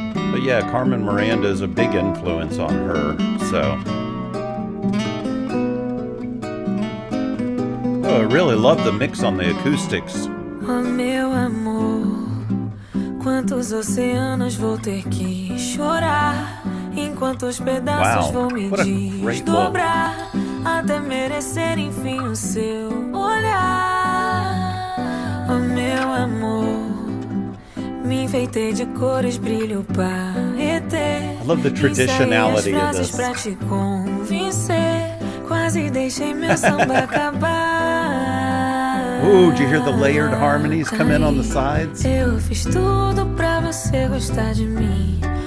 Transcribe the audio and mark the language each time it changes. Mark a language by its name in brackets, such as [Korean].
[English] But yeah, Carmen Miranda is a big influence on her, so. Oh, I really love the mix on the acoustics. [Portuguese] Oh, meu amor, quantos oceanos vou ter que chorar, enquanto os pedaços vão me desdobrar, até merecer enfim o seu olhar. Oh, meu amor, me enfeitei de cores, brilho paetê. [English] I love the traditionality of this. [Portuguese] Pra te convencer, quase deixei meu samba acabar. [English] Ooh, did you hear the layered harmonies come in on the sides? [Portuguese] Eu fiz tudo pra você gostar de mim.